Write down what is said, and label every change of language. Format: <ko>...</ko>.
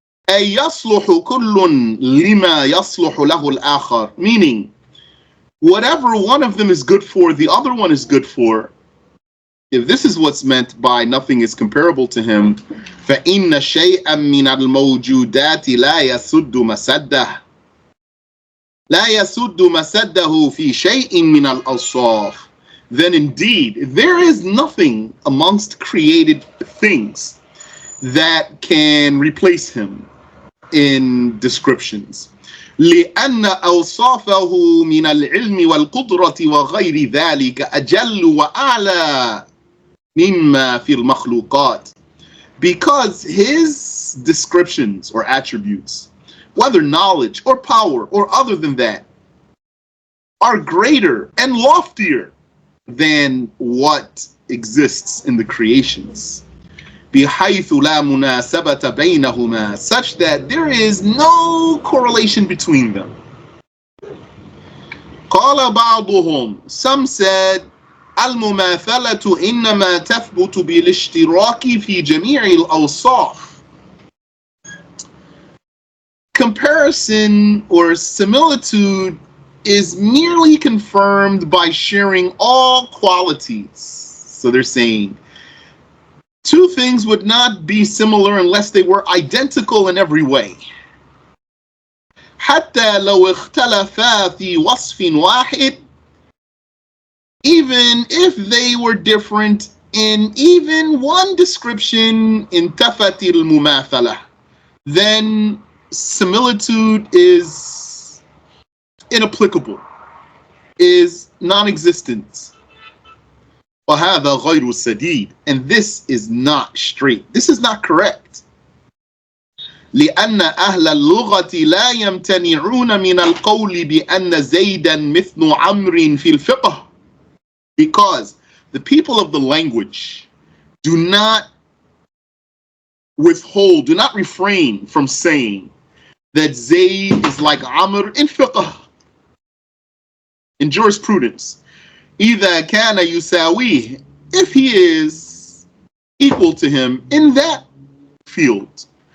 <ar>أي يصلح كل لما يصلح له الآخر,</ar> <en>meaning whatever one of them is good for, the other one is good for. If this is what's meant by nothing is comparable to him,</en> <ar>فَإِنَّ شَيْئًا مِنَ الْمَوْجُودَاتِ لَا يَسُدُّ مَسَدَّهُ لَا يَسُدُّ مَسَدَّهُ فِي شَيْءٍ مِنَ الْأَوْصَافِ.</ar> <en>Then indeed, there is nothing amongst created things that can replace him in descriptions.</en> <ar>لأن أوصافه من العلم والقدرة وغير ذلك أجل وأعلى مما في المخلوقات.</ar> <en>Because his descriptions or attributes, whether knowledge or power or other than that, are greater and loftier than what exists in the creations.</en> <ar>بحيث لا مناسبة بينهما,</ar> <en>such that there is no correlation between them.</en> <ar>قال بعضهم,</ar> <en>some said,</en> <ar>المماثلة إنما تثبت بالاشتراك في جميع الأوصاف.</ar> <en>Comparison or similitude is merely confirmed by sharing all qualities. So they're saying two things would not be similar unless they were identical in every way.</en> <ar>حتى لو اختلفا في وصف واحد,</ar> <en>even if they were different in even one description,</en> <ar>انتفت المماثلة,</ar> <en>then similitude is inapplicable, is non-existent.</en> <ar>وهذا غير سديد,</ar> <en>and this is not straight. This is not correct.</en> <ar>لأن أهل اللغة لا يمتنعون من القول بأن زيدا مثل عمرو في الفقه.</ar> <en>Because the people of the language do not withhold, do not refrain from saying that Zayd is like Amr in fiqh, in jurisprudence.</en> <ar>إذا كان يساويه,</ar> <en>if he is equal to him in that field.</en>